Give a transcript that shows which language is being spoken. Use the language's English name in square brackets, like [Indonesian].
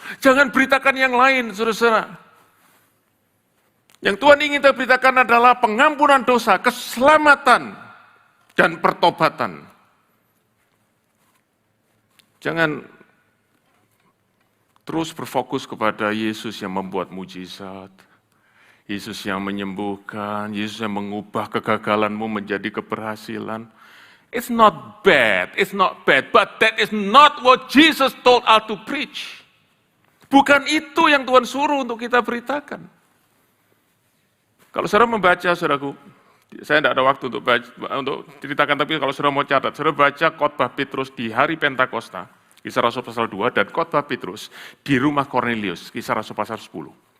[Indonesian] Jangan beritakan yang lain, saudara-saudara. Yang Tuhan ingin kita beritakan adalah pengampunan dosa, keselamatan, dan pertobatan. Terus berfokus kepada Yesus yang membuat mujizat, Yesus yang menyembuhkan, Yesus yang mengubah kegagalanmu menjadi keberhasilan. [English] It's not bad, but that is not what Jesus told us to preach. [Indonesian] Bukan itu yang Tuhan suruh untuk kita beritakan. Kalau saudara membaca, saudaraku, saya tidak ada waktu untuk ceritakan, tapi kalau saudara mau catat, saudara baca khotbah Petrus di hari Pentakosta, Kisah Rasul pasal 2, dan khotbah Petrus di rumah Kornelius, Kisah Rasul pasal 10.